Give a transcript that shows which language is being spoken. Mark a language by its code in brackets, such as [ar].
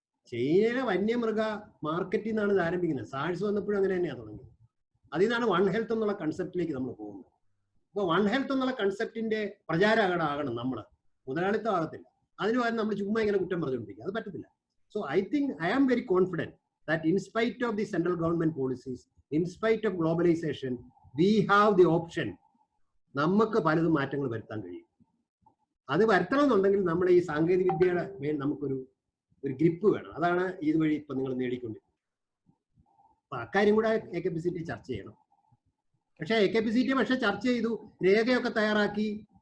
[ml] ചൈനയിലെ വന്യമൃഗ മാർക്കറ്റിൽ നിന്നാണ് ഇത് ആരംഭിക്കുന്നത്. സാഴ്സ് വന്നപ്പോഴും അങ്ങനെ തന്നെയാണ് തുടങ്ങിയത്. അതിൽ നിന്നാണ് വൺ ഹെൽത്ത് എന്നുള്ള കൺസെപ്റ്റിലേക്ക് നമ്മൾ പോകുന്നത്. അപ്പോൾ വൺ ഹെൽത്ത് എന്നുള്ള കൺസെപ്റ്റിന്റെ പ്രചാരകനാകണം നമ്മൾ. മുതലാളിത്തം ആകത്തില്ല. അതിന് പകരം നമ്മൾ ചുമ്മാ ഇങ്ങനെ കുറ്റം പറഞ്ഞുകൊണ്ടിരിക്കുക, അത് പറ്റത്തില്ല. [en] So I am very confident that in spite of the central government policies, in spite of globalization, we have the option. [ml] നമുക്ക് പലതും മാറ്റങ്ങൾ വരുത്താൻ കഴിയും. അത് വരുത്തണമെന്നുണ്ടെങ്കിൽ നമ്മുടെ ഈ സാങ്കേതിക വിദ്യയുടെ മേൽ നമുക്കൊരു ഗ്രിപ്പ് വേണം. അതാണ് ഇതുവഴി ഇപ്പൊ നിങ്ങൾ നേടിക്കൊണ്ടിരിക്കുന്നത്. അപ്പൊ അക്കാര്യം കൂടെ AKPCT ചർച്ച ചെയ്യണം. പക്ഷെ AKPCT ചർച്ച ചെയ്തു, രേഖയൊക്കെ തയ്യാറാക്കി.